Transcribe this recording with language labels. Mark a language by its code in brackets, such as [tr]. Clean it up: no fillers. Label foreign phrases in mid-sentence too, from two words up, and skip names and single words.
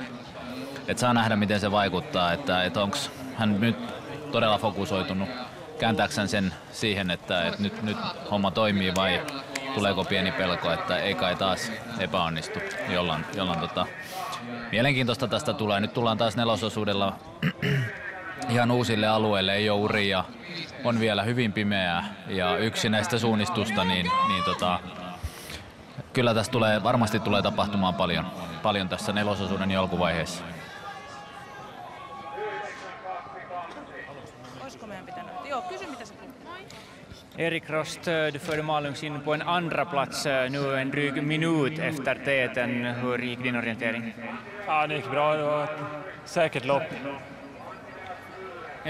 [fi] Et saa nähdä, miten se vaikuttaa, että onko hän nyt todella fokusoitunut kääntääkseen sen siihen, että nyt homma toimii vai tuleeko pieni pelko, että ei kai taas epäonnistu, jollain mielenkiintoista tästä tulee. Nyt tullaan taas 4. osuudella ihan uusille alueille, ei ole uria, on vielä hyvin pimeää ja yksi näistä suunnistusta, niin kyllä tässä varmasti tulee tapahtumaan paljon tässä 4. osuuden alkuvaiheessa. [sv] Erik Rost, du förde Malungs in på en andra plats nu en dryg minut efter täten. Hur gick din orientering? Ja, det gick bra. Det var ett säkert lopp.